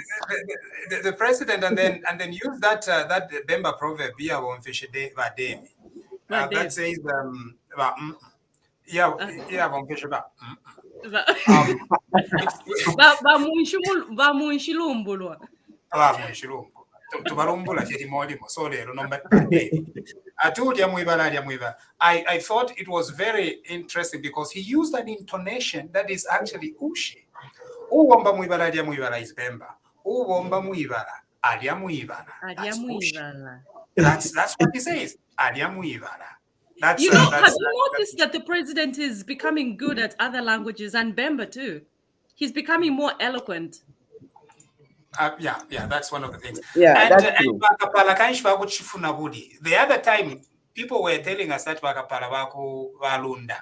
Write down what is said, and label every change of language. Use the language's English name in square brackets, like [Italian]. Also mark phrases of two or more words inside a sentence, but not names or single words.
[English] The president and then use that Bemba proverb here on fish day that says on fish about I thought it was very interesting because he used an intonation that is actually Ushi. [Bemba] Uwomba mwibala lya mwibala is Bemba. Uwomba mwibala alya mwibala. [English] That's what he says. [Bemba] Alya mwibala. [English] Have you noticed that the president is becoming good at other languages and Bemba too? He's becoming more eloquent. Yeah, that's one of the things. Yeah, that's true. The other time, people were telling us that [Bemba] Bakapala Baku Valunda.